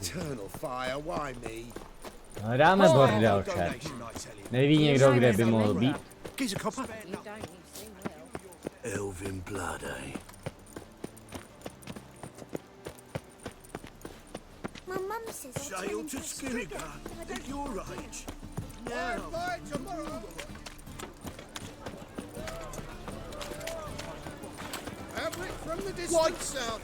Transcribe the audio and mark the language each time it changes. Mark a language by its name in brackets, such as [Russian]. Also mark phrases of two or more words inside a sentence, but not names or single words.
[English] Eternal fire, why me? [Czech] Hledáme bordel, chat. Neví někdo, kde by mohl být? [English] Gives a copper. Elvin blood, eh? My mum says Sail to Skilligan at your age. Now. Fabric from the distant south.